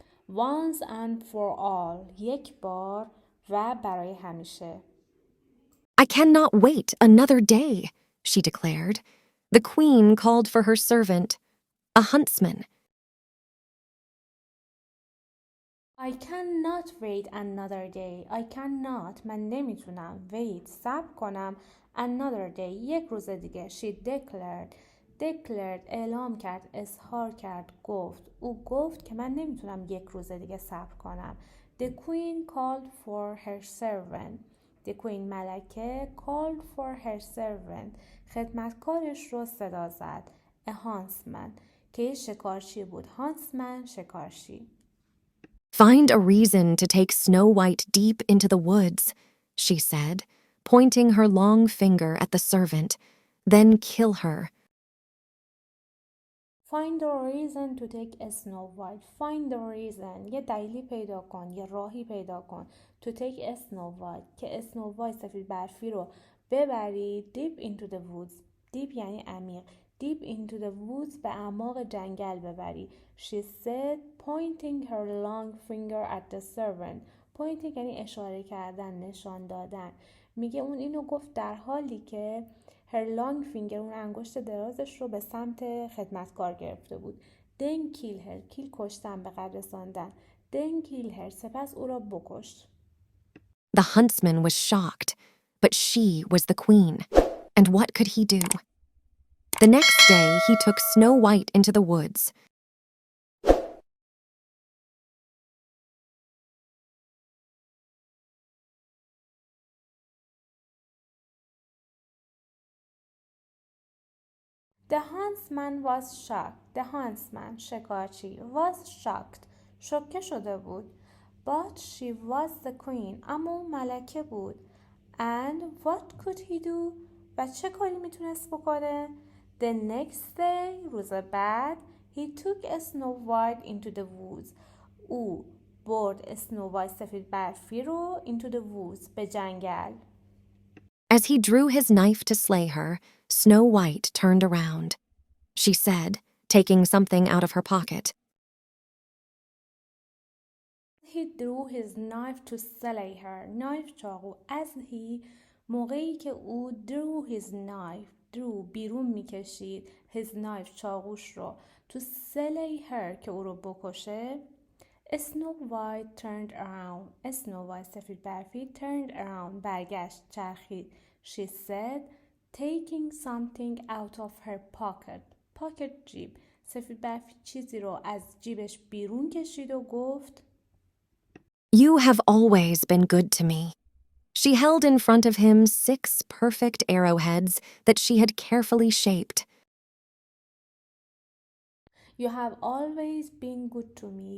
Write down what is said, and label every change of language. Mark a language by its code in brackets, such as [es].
[en] Once and for all [fa] یک بار و برای همیشه. [en] I cannot wait another day, she declared. The queen called for her servant, a huntsman. I cannot wait another day. I cannot. [fa] من نمیتونم. [en] Wait. [fa] صبر کنم. [en] Another day. [fa] یک روز دیگه. [en] She declared. [fa] اعلام کرد. اظهار کرد. گفت. او گفت که من نمیتونم یک روز دیگه صبر کنم. [en] The queen called for her servant. The queen ملکه called for her servant. [fa] خدمتکارش رو صدا زد. [en] A huntsman. [fa] که یه شکارچی بود. huntsman شکارچی. [en] Find a reason to take Snow White deep into the woods, she said, pointing her long finger at the servant. Then kill her. Find a reason to take a Snow White. Find a reason. [fa] یه دلیلی پیدا کن. یه راهی پیدا کن. [en] To take a Snow White. [fa] که Snow White سفید برفی رو ببری [en] deep into the woods. [fa] Deep یعنی عمیق. [en] Deep into the woods [fa] به اعماق جنگل ببری. [en] She said pointing her long finger at the servant. [fa] Pointing یعنی اشاره کردن، نشان دادن. میگه اون اینو گفت در حالی که [en] her long finger [fa] اون انگشت درازش رو به سمت خدمتکار گرفته بود. [en] Then kill her. [fa] kill کشتن، به قتل رساندن. [en] Then kill her. [fa] سپس او را بکش. [en] The huntsman was shocked, but she was the queen. And what could he do? The next day, he took Snow White into the woods. The huntsman was shocked. The huntsman شکارچی was shocked. [fa] شوکه شده بود. [en] But she was the queen. [fa] اما اون ملکه بود. [en] And what could he do? [fa] و چه کاری میتونست بکنه؟ [en] The next day [fa] روز بعد [en] he took a Snow White into the woods. [fa] او برد Snow White سفید برفی رو [en] into the woods [fa] به جنگل. [en] As he drew his knife to slay her, Snow White turned around. She said, taking something out of her pocket. He drew his knife to slay her. [fa] Knife چاقو. [en] As he [fa] موقعی که او [en] drew his knife [fa] بیرون میکشید [en] his knife [fa] چاقوش رو [en] to slay her [fa] که او رو بکشه. [en] Snow White turned around. Snow White سفید برفی turned around [fa] برگشت، چرخید. [en] She said taking something out of her pocket جیب. [fa] سفید برفی چیزی رو از جیبش بیرون کشید و گفت [en] You have always been good to me. She held in front of him 6 perfect arrowheads that she had carefully shaped. You have always been good to me.